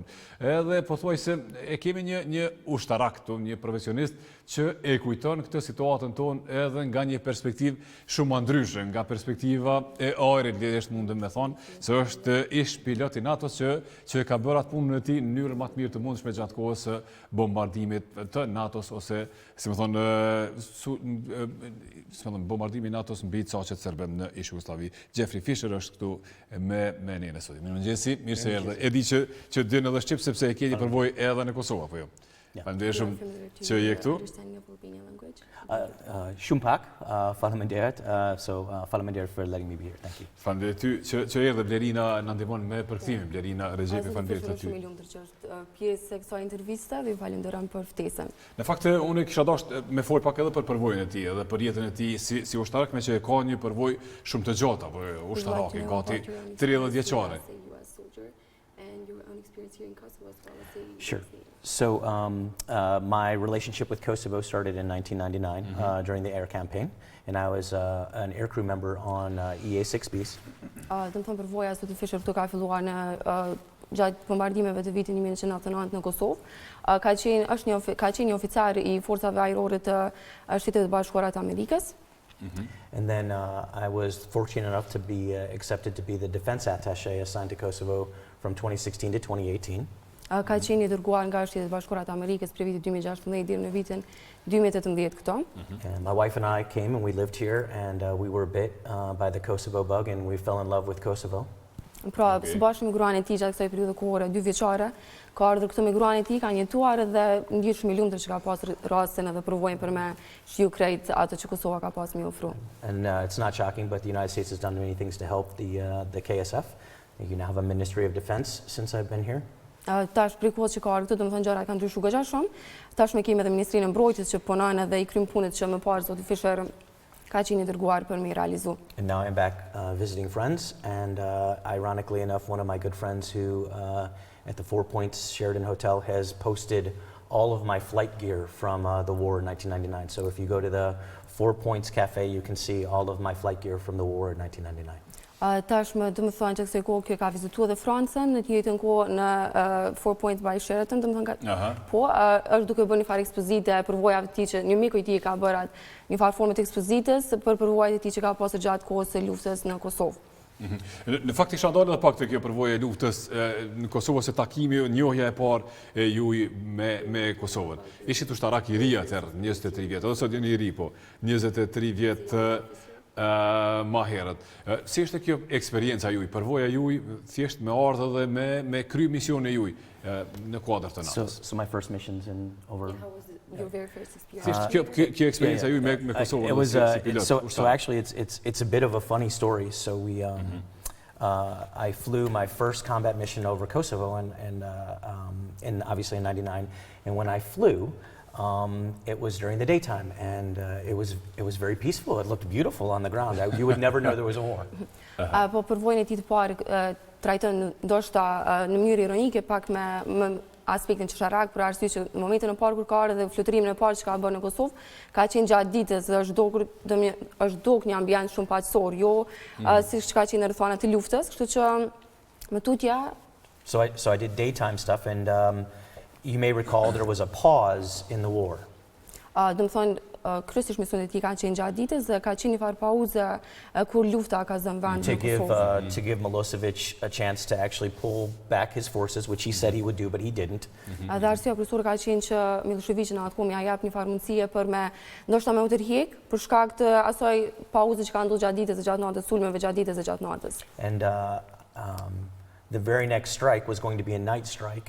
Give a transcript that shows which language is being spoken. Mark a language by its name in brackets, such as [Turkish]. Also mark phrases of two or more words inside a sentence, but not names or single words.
[Albanian] Edhe pothuajse e kemi një ushtarak këtu, një profesionist që e kujton këtë situatën tonë edhe nga një perspektivë shumë ndryshe, nga perspektiva e ajrit, lidhjesht mundem me thonë, se është ish pilot i NATO-s që ka bërë atë punën e tij në mënyrë më të mirë të mundshme gjatë kohës së bombardimit të NATO-s ose, si më thonë, bombardimi i NATO-s mbi caqet serbe në ish Jugosllavi. Fischer është këtu me ne në studio. Mëngjesit, mirë se erdhe. E di që din edhe shqip sepse e keni përvojë edhe në Kosovë, apo jo? Faleminderit që je këtu. Shumë pak, faleminderit. [English] Faleminderit for letting me be here. Thank you. [Albanian] Faleminderit ty që erdhe. Blerina na ndihmon me përkthimin. Blerina Rexhepi, faleminderit aty. Shumë i lumtur që është pjesë e kësaj interviste dhe ju falenderoj për ftesën. Në fakt unë kisha dashur me fol pak edhe për përvojën e tij, edhe për jetën e tij si ushtarak, me që ka një përvojë shumë të gjatë, apo ushtarake gati 30 vjeçare. [English] Sure. So my relationship with Kosovo started in 1999 during the air campaign, and I was an aircrew member on EA-6Bs. [Albanian] Dëmë thënë përvoja së të Fischer këtu ka filluar në gjatë bombardimeve të vitin 1999 në Kosovë. Ka qenë një oficar i forcave ajrore të Shtetit Bashkuara të Amerikës. [English] And then I was fortunate enough to be accepted to be the defense attaché assigned to Kosovo from 2016 to 2018. [Albanian] Ka qenë i dërguar nga Shtetet Bashkuara të Amerikës për vitin 2016 deri në vitin 2018 këto. [English] And my wife and I came and we lived here and we were bit by the Kosovo bug and we fell in love with Kosovo. [Albanian] Pra, së bashku me gruan e tij gjatë kësaj periudhe kohore 2 vjeçare, ka ardhur këtu me gruan e tij, kanë jetuar dhe ndihet shumë i lumtur që ka pasur rastin edhe përvojën për me shiu krejt ato që Kosova ka pas me ofru. [English] And it's not shocking, but the United States has done many things to help the KSF. You now have a Ministry of Defense since I've been here. [Albanian] Tash prej kohës që ka ardhur këtu, domethënë gjërat kanë ndryshuar goxha shumë. Tash me kemi edhe Ministrinë e Mbrojtjes që punojnë edhe i kryen punët që më parë zoti Fischer ka qenë i dërguar për me realizu. [English] And now I'm back visiting friends, and ironically enough, one of my good friends who at the 4 Points Sheraton Hotel has posted all of my flight gear from the war in 1999. So if you go to the 4 Points Cafe, you can see all of my flight gear from the war in 1999. [Albanian] Tashmë do të thonë që kësaj kohë kjo ka vizituar edhe Francën në të njëjtën kohë në 4 Points by Sheraton, domethënë po është duke bërë një farë ekspozite përvojave të tij që një miku i tij ka bërë atë një farë formë të ekspozitës për përvojat e tij që ka pasur gjatë kohës së luftës në Kosovë. Në fakt isha ndalë edhe pak të kjo përvojë e luftës në Kosovë se takimi, njohja e parë e juaj me Kosovën. Ishit ushtarak i ri atëherë, 23 vjet, ose sot jeni i ri, po 23 vjet ma herët. Si është kjo eksperjenca juaj, përvoja juaj, thjesht me ardhë dhe me kry mision e juaj në kuadër të NATO-s? [English] So my first missions in over... Your very first experience. [Albanian] Thjesht kjo eksperjenca juaj me Kosovën si pilot? [English] So actually it's a bit of a funny story. So we I flew my first combat mission over Kosovo and obviously in 99, and when I flew it was during the daytime, and it was very peaceful. It looked beautiful on the ground. You would never know there was a war. [Albanian] Po përvojën e tij të parë trajton ndoshta në mënyrë ironike pak me aspektin qesharak, për arsye që në momentin e parë kur ka ardhur dhe fluterimin e parë që ka bërë në Kosovë, ka qenë gjatë ditës dhe është dokur një ambient shumë paqësor, jo siç ka qenë në rrethana të luftës, kështu që më tutja. [English] So I did daytime stuff, and you may recall there was a pause in the war. [Albanian] Do të thonë kryesisht misionet e tij kanë qenë gjatë ditës dhe ka qenë një farë pauze kur lufta ka zënë vend në Kosovë. [English] To give Milosevic a chance to actually pull back his forces, which he said he would do, but he didn't. [Albanian] Dhe arsyeja kryesore ka qenë që Milošević në atë kohë ja jap një farë mundësie për ndoshta me u tërhiq për shkak të asaj pauze që ka ndodhur gjatë ditës dhe gjatë natës, sulmeve gjatë ditës dhe gjatë natës. [English] And the very next strike was going to be a night strike.